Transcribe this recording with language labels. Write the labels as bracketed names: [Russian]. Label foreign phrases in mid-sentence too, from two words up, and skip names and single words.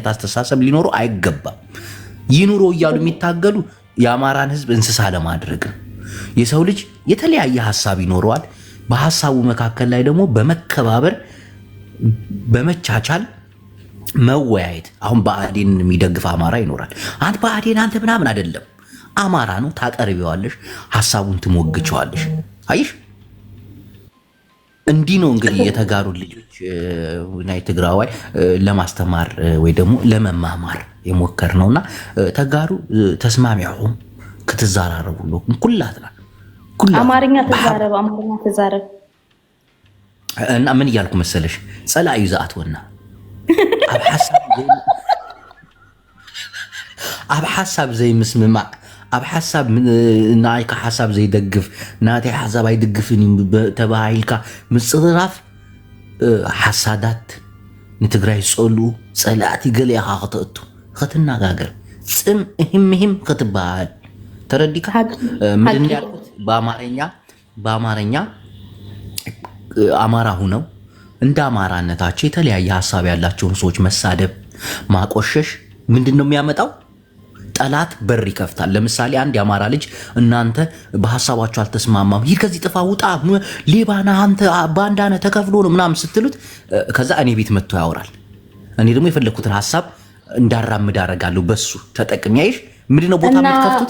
[Amharic] አስተሳሰብ ሊኖረው አይገባም። ይኑሮ እያሉ የሚታገሉ የአማራን ሕዝብ እንስሳ ለማድረግ ነው። የሰው ልጅ የተለያየ ሀሳብ ይኖረዋል። በሀሳቡ መካከል ላይ ደግሞ በመከባበር በመቻቻል መወያየት። አሁን ብአዴን የሚደግፍ አማራ ይኖራል። አንተ ብአዴን አንተ ምናምን አይደለም፣ አማራ ነው። ታቀርቢዋለሽ፣ ሀሳቡን ትሞግቸዋለሽ። አይሽ እንዲህ ነው እንግዲህ የተጋሩ ልጆች ናይ ትግራዋይ ለማስተማር ወይ ደግሞ ለመማማር የሞከር ነውና [Tigrinya] ተጋሩ ተስማሚያውም ክትዛራረቡሉ ኩላትና [Amharic] አማርኛ ተዛረብ እና ምን እያልኩ መሰለሽ [Tigrinya] ጸላዩ ዘአትወና ኣብ ሓሳብ ዘይምስምማዕ ኣብ ሓሳብ ናይካ ሓሳብ ዘይደግፍ ናተይ ሓሳብ ኣይድግፍን ተባሂልካ ምፅርራፍ ሓሳዳት ንትግራይ ዝፀልኡ ፀላእቲ ገለ ኢኻ ክትእቱ ክትናጋገር ፅምሂምሂም ክትበሃል ተረዲካ [Amharic] ምንድን ያልኩት በአማርኛ አማራ ሁነው እንደ አማራነታቸው የተለያየ ሀሳብ ያላቸውን ሰዎች መሳደብ ማቆሸሽ ምንድን ነው የሚያመጣው? ጠላት በር ይከፍታል። ለምሳሌ አንድ የአማራ ልጅ እናንተ በሀሳባቸው አልተስማማም፣ ይህ ከዚህ ጥፋ ውጣ፣ ሌባና አንተ ባንዳነ ተከፍሎ ነው ምናምን ስትሉት ከዛ እኔ ቤት መጥቶ ያወራል። እኔ ደግሞ የፈለግኩትን ሀሳብ እንዳራምድ አደርጋለሁ። በሱ ተጠቅሚ። ያይሽ ምንድነው ቦታ የምትከፍቱት?